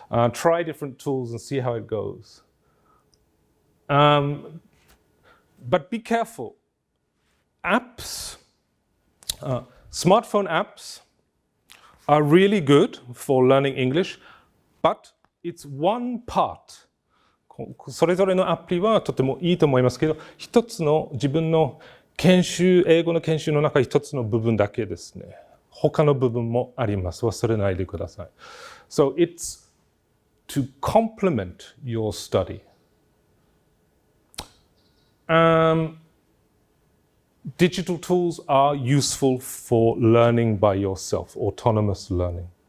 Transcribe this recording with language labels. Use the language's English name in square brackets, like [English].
[English] Try different tools and see how it goes. But be careful. Apps, smartphone apps are really good for learning English, but it's one part. [Japanese] それぞれのアプリはとてもいいと思いますけど、一つの自分の英語の研修の中一つの部分だけですね。他の部分もあります。忘れないでください。 [English] So it's to complement your study. Digital tools are useful for learning by yourself, autonomous learning.